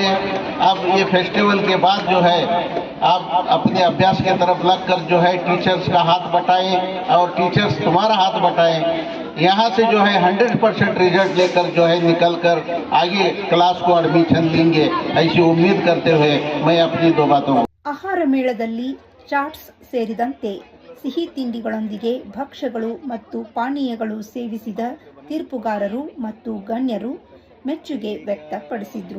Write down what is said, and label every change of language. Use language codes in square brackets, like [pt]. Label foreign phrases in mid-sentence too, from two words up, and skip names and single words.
[hi] अब ये फेस्टिवल के बाद जो है आप अपने अभ्यास के तरफ लगकर जो है टीचर्स का हाथ बटाएं और टीचर्स तुम्हारा हाथ बटाएं. यहाँ से जो है 100% रिजल्ट लेकर जो है निकल कर आगे क्लास को एडमिशन लेंगे, ऐसी उम्मीद करते हुए मैं अपनी 2 बातों. [kn] ಆಹಾರ ಮೇಳದಲ್ಲಿ ಚಾಟ್ಸ್ ಸೇರಿದಂತೆ ಸಿಹಿ ತಿಂಡಿಗಳೊಂದಿಗೆ ಭಕ್ಷ್ಯಗಳು ಮತ್ತು ಪಾನೀಯಗಳು ಸೇವಿಸಿದ ತೀರ್ಪುಗಾರರು ಮತ್ತು ಗಣ್ಯರು ಮೆಚ್ಚುಗೆ ವ್ಯಕ್ತಪಡಿಸಿದರು.